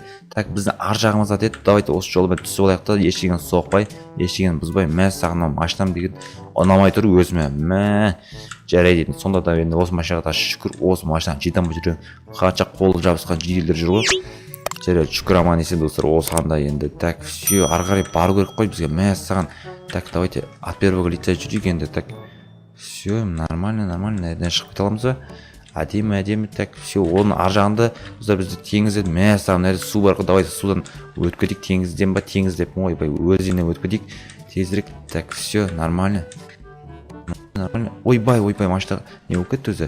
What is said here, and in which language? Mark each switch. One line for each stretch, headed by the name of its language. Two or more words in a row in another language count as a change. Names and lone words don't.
Kazakh: Так, біздің ар жағымызда деді. Давайте осы жолы мен түсіп алайық та, ештеңені соқпай, ештеңені бұзбай. Мәссаған, машинам деген ұнамай тұр өзіме. Жарайды енді. Сонда да енді осы машинаға шүкір, осы машинаға жетам жүремін. Қанша қолы жабысқан жеделдер жүр ғой. Жарайды, шүкір аман есен достар, осыған енді.
Russian: Так, все,
Kazakh: ары қарай бару керек қой бізге. Мәссаған.
Russian: Так, давайте от первого лица
Kazakh: жүрейік енді.
Russian: Так, все, нормально, наверное,
Kazakh: шығып кете аламыз ба? Әдемі.
Russian: Так, все,
Kazakh: оның ар жағында достар бізде теңіз еді. Мәссаған, мына су бар ғой. Давайте судан өтіп кетейік. Теңізден ба? Теңіз деп ойбай, өзеннен өтіп кетейік. Тезірек.
Russian: Так, все, нормально.
Kazakh: Ойбай, машина не болып кетті өзі.